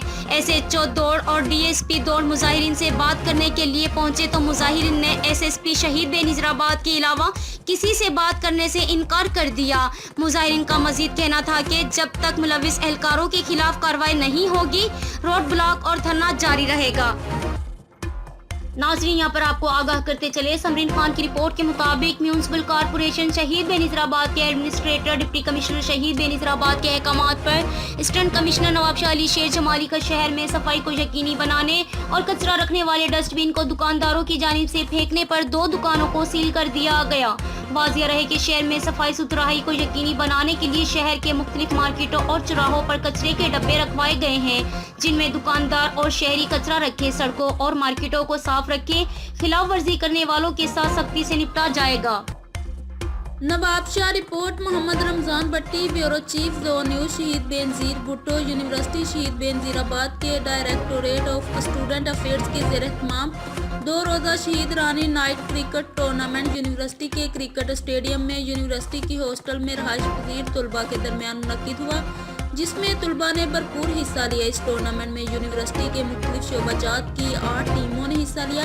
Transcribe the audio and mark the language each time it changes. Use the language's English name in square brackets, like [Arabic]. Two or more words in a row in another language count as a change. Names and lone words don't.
[Urdu] SHO دوڑ اور DSP دوڑ مظاہرین سے بات کرنے کے لیے پہنچے تو مظاہرین نے SSP شہید بینظیرآباد کے علاوہ کسی سے بات کرنے سے انکار کر دیا. مظاہرین کا مزید کہنا تھا کہ جب تک ملوث اہلکاروں کے خلاف کارروائی نہیں ہوگی, [English] road block [Urdu] اور دھرنا جاری رہے گا. ناظرین، یہاں پر آپ کو آگاہ کرتے چلیں، ثمرین خان کی رپورٹ کے مطابق [English] municipal corporation [Urdu] شہید بینظیرآباد کے ایڈمنسٹریٹر [English] deputy commissioner [Urdu] شہید بینظیرآباد کے احکامات پر [English] assistant commissioner [Urdu] نوابشاہ علی شیر جمالی کا شہر میں صفائی کو یقینی بنانے اور کچرا رکھنے والے ڈسٹ بن کو دکانداروں کی جانب سے پھینکنے پر 2 دکانوں کو سیل کر دیا گیا. واضح رہے کہ شہر میں صفائی ستھرائی کو یقینی بنانے کے لیے شہر کے مختلف مارکیٹوں اور چوراہوں پر کچرے کے ڈبے رکھوائے گئے ہیں، جن میں دکاندار اور شہری کچرا رکھے، سڑکوں اور مارکیٹوں کو صاف رکھیں. خلاف ورزی کرنے والوں کے ساتھ سختی سے نمٹا جائے گا. نوابشاہ رپورٹ محمد رمضان بھٹی, [English] bureau chief [Urdu] जोर न्यूज़। شہید بینظیر بھٹو یونیورسٹی شہید بینظیرآباد کے [English] Directorate of Student Affairs [Urdu] کے زیر اہتمام 2 روزہ شہید رانی نائٹ کرکٹ ٹورنامنٹ یونیورسٹی کے [English] cricket stadium [Urdu] میں یونیورسٹی کی ہاسٹل میں رہائش پذیر طلبہ کے درمیان منعقد ہوا، جس میں طلبہ نے بھرپور حصہ لیا. اس ٹورنامنٹ میں یونیورسٹی کے مختلف شعبہ جات کی 8 ٹیموں نے حصہ لیا.